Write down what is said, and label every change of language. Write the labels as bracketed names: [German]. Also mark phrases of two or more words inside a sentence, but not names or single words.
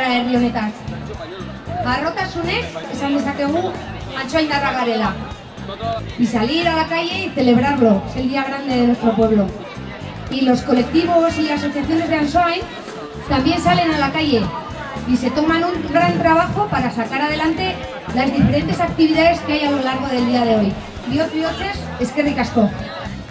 [Basque] herri honetaz. Harrotasunez, esan dezakegu, Antxoaindarra garela. [Spanish] Y salir a la calle y celebrarlo, es el día grande de nuestro pueblo. Y los colectivos y asociaciones de Ansoain también salen a la calle y se toman un gran trabajo para sacar adelante las diferentes actividades que hay a lo largo del día de hoy. [Basque] Bihotz, eskerrik asko.